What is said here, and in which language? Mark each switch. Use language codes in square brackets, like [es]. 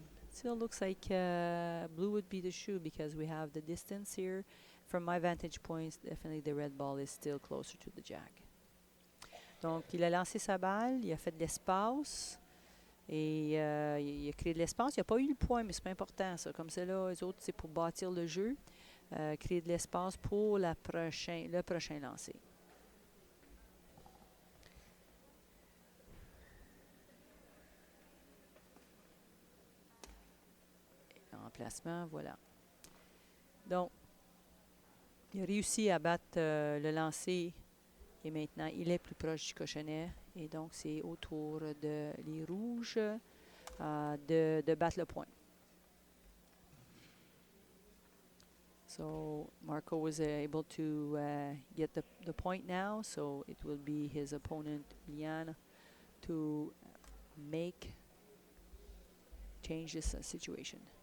[en] Still looks like blue would be the shoe because we have the distance here. From my vantage point, definitely the red ball is still closer to the jack. [fr] Donc, il a lancé sa balle, il a fait de l'espace et il a créé de l'espace. Il n'a pas eu le point, mais c'est pas important, ça. Comme ça, là, les autres, c'est pour bâtir le jeu, créer de l'espace pour le prochain lancer. Emplacement, voilà. Donc, il a réussi à battre le lancer et maintenant il est plus proche du cochonnet et donc c'est au tour de les rouges de battre le point. [en] So Marco was able to get the point now, so it will be his opponent Iulian to make change this situation.